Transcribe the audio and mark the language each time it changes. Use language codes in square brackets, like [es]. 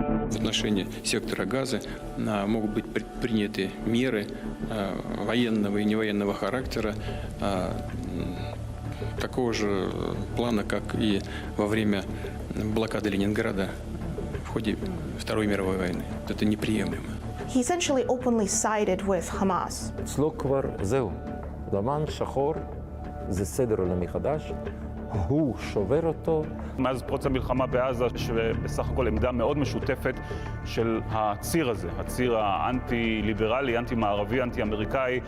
[ru] В отношении сектора Газа могут быть предприняты меры военного и невоенного характера такого же плана, как и во время блокады Ленинграда в ходе Второй мировой войны. Это неприемлемо. [en] He essentially openly sided with Hamas. [he] אצלו כבר זהו, לבן שחור זה סדר עולם מחדש. הוא שובר אותו. מאז פרוץ המלחמה בעזה, שבסך הכל עמדה מאוד משותפת של הציר הזה, הציר האנטי-ליברלי, אנטי-מערבי, אנטי-אמריקאי.